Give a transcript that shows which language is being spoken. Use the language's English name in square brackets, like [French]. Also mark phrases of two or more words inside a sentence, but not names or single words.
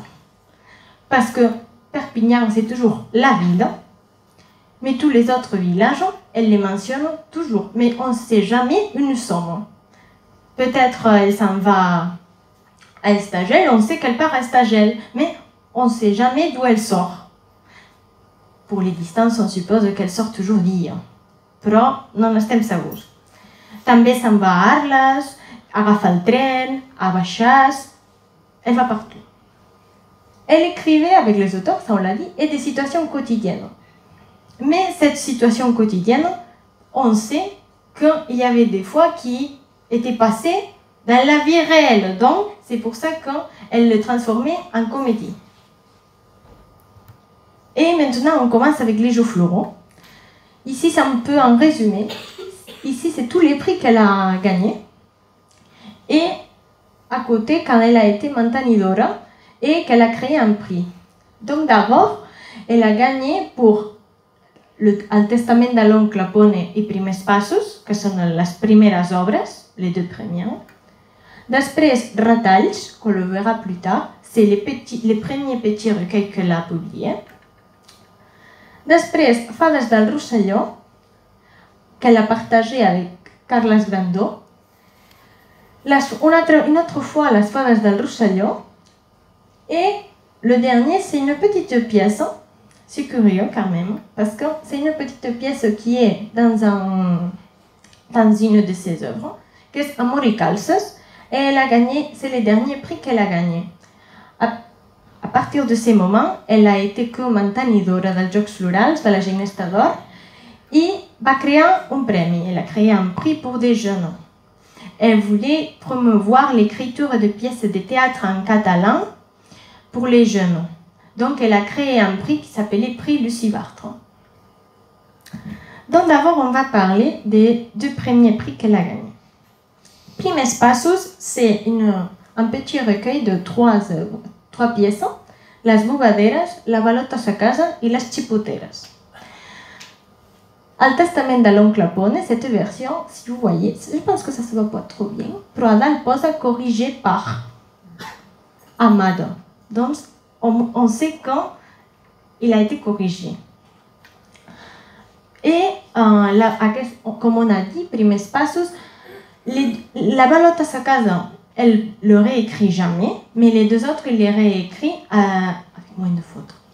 [French] Parce que Perpignan, c'est toujours la ville, mais tous les autres villages, elle les mentionne toujours. Mais on ne sait jamais où nous sommes. Peut-être elle s'en va à Estagel, on sait qu'elle part à Estagel, mais on ne sait jamais d'où elle sort. Pour les distances, on suppose qu'elle sort toujours d'Illa. [Catalan] Però no n'estem segurs. També se'n va a Arles, agafa el tren, a Baixàs, [French] elle va partout. Elle écrivait avec les auteurs, ça on l'a dit, et des situations quotidiennes. Mais cette situation quotidienne, on sait qu'il y avait des fois qui étaient passées dans la vie réelle. Donc, c'est pour ça qu'elle le transformait en comédie. Et maintenant, on commence avec les Jeux floraux. Ici, c'est un peu en résumé. Ici, c'est tous les prix qu'elle a gagnés. Et à côté, quand elle a été mantenidora et qu'elle a créé un prix. Donc d'abord, elle a gagné pour el Testament de l'oncle Pone i Primers Passos, [Catalan] que són les primeres obres, [French] les deux premières. [Catalan] Després, Retalls, [French] qu'on le verra plus tard, c'est les premiers petits recueils qu'elle a publiés. [Catalan] Després, Fades del Rosselló, [French] qu'elle a partagé avec Carles Grandó. Une autre fois, les Fades del Rosselló, Et le dernier, c'est une petite pièce. C'est curieux quand même, parce que c'est une petite pièce qui est dans une de ses œuvres, qui est Amor y Calces, et elle a gagné, c'est le dernier prix qu'elle a gagné. A partir de ce moment, elle a été co-mantenidora dels Jocs Florals de la Ginesta d'Or et va créer un premi. Elle a créé un prix pour des jeunes. Elle voulait promouvoir l'écriture de pièces de théâtre en catalan pour les jeunes. Donc, elle a créé un prix qui s'appelait Prix Lucie Bartre. Donc, d'abord, on va parler des 2 premiers prix qu'elle a gagnés. Primes Passos, c'est un petit recueil de 3 pièces, Las Bugaderes, La Balota a casa et Las Chipoteras. Al Testament de l'oncle Pone, cette version, si vous voyez, je pense que ça se voit pas trop bien, [Catalan] però a dalt posa [French] corrigé par Amado. Donc, on sait quand il a été corrigé. Et comme on a dit, Primes Passos, la Balota a casa, elle le réécrit jamais, mais les 2 autres, il les réécrit avec moins de fautes.